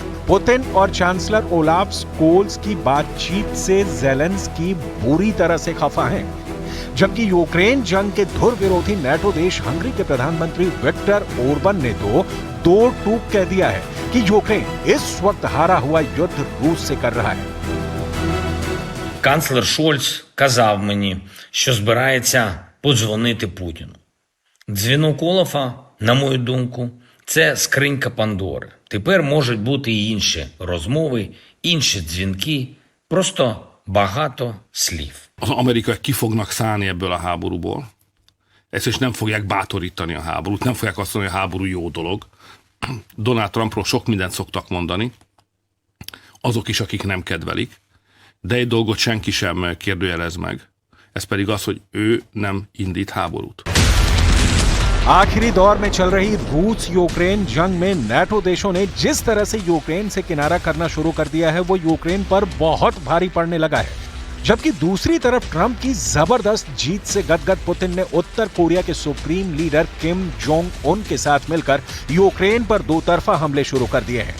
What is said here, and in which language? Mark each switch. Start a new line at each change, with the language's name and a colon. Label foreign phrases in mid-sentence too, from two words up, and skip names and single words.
Hindi: पुतिन और चांसलर ओलाफ स्कोल्ज की बातचीत से ज़ेलेंस्की बुरी तरह से खफा हैं। जबकि यूक्रेन जंग के धुर विरोधी नाटो देश हंगरी के प्रधानमंत्री विक्टर ओरबन ने तो दो टूक कह दिया है कि यूक्रेन इस वक्त हारा हुआ युद्ध रूस से कर रहा है।
Ukrainian: Канцлер Шольц казав мені, що збирається подзвонити Путіну. Дзвінок Олафа, на мою думку, це скринька Пандори. Тепер можуть бути і інші розмови, інші дзвінки, просто багато слів.
Hungarian: Az amerikaiak ki fognak szállni ebből a háborúból. Ezt nem fogják bátorítani a háborút, nem fogják azt mondani, hogy a háború jó dolog. Donald Trumpról sok mindent szoktak mondani, azok is, akik nem kedvelik, de egy dolgot senki sem kérdőjelez meg. Ez pedig az, hogy ő nem indít háborút.
Hindi: आखिरी दौर में चल रही रूस यूक्रेन जंग में नाटो देशों ने जिस तरह से यूक्रेन से किनारा करना शुरू कर दिया है, वो यूक्रेन पर बहुत भारी पड़ने लगा है। जबकि दूसरी तरफ ट्रंप की जबरदस्त जीत से गदगद पुतिन ने उत्तर कोरिया के सुप्रीम लीडर किम जोंग उन के साथ मिलकर यूक्रेन पर दो तरफा हमले शुरू कर दिए हैं।